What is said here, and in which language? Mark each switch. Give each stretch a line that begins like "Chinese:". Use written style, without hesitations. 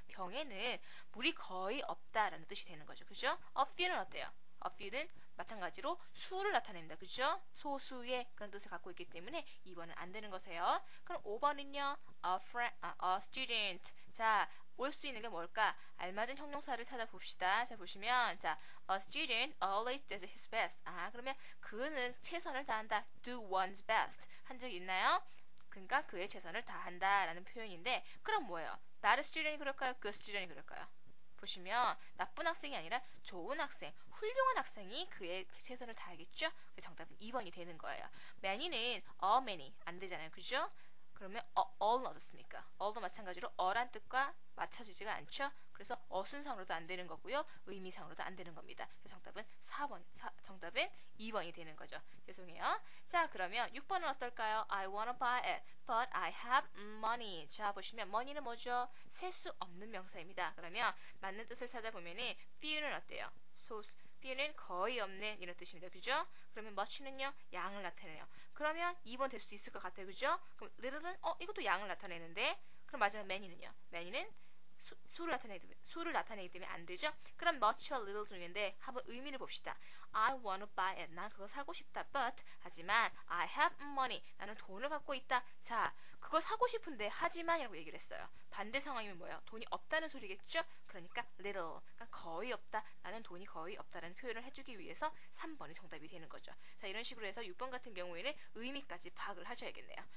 Korean: 병에는 물이 거의 없다라는 뜻이 되는 거죠. 그죠? A few는 어때요? A few는 마찬가지로 수를 나타냅니다. 그죠? 소수의 그런 뜻을 갖고 있기 때문에 2번은 안 되는 거세요. 그럼 5번은요. A student. 자, 올 수 있는 게 뭘까? 알맞은 형용사를 찾아봅시다. 자, 보시면 자,
English: a student always does his best.
Korean: 아, 그러면 그는 최선을 다한다. do one's best. 한 적 있나요? 그러니까 그의 최선을 다한다 라는 표현인데 그럼 뭐예요? bad student이 그럴까요? good student이 그럴까요? 보시면 나쁜 학생이 아니라 좋은 학생, 훌륭한 학생이 그의 최선을 다하겠죠? 그래서 정답은 2번이 되는 거예요. many는 a many 안 되잖아요. 그죠? 그러면 all은 어떻습니까? all도 마찬가지로 어란 뜻과 맞춰지지가 않죠? 그래서 어순상으로도 안 되는 거고요. 의미상으로도 안 되는 겁니다. 그래서 정답은 2번이 되는 거죠. 죄송해요. 자, 그러면 6번은 어떨까요?
English: I wanna buy it, but I have money.
Korean: 자, 보시면 money는 뭐죠? 셀 수 없는 명사입니다. 그러면 맞는 뜻을 찾아보면은 few는 어때요? few는 거의 없는 이런 뜻입니다. 그죠? 그러면 much는요? 양을 나타내요. 그러면 2번 될 수도 있을 것 같아요. 그죠? 그럼 little은 이것도 양을 나타내는데 그럼 마지막 many는요? many는 수를 나타내기 때문에 안 되죠? 그럼 much와 little 중인데 한번 의미를 봅시다.
English: I want to buy it.
Korean: 난 그거 사고 싶다.
English: But 하지만 I have money.
Korean: 나는 돈을 갖고 있다. 자, 그거 사고 싶은데 하지만이라고 얘기를 했어요. 반대 상황이면 뭐예요? 돈이 없다는 소리겠죠? 그러니까 little. 그러니까 거의 없다. 나는 돈이 거의 없다라는 표현을 해주기 위해서 3번이 정답이 되는 거죠. 자, 이런 식으로 해서 6번 같은 경우에는 의미까지 파악을 하셔야겠네요.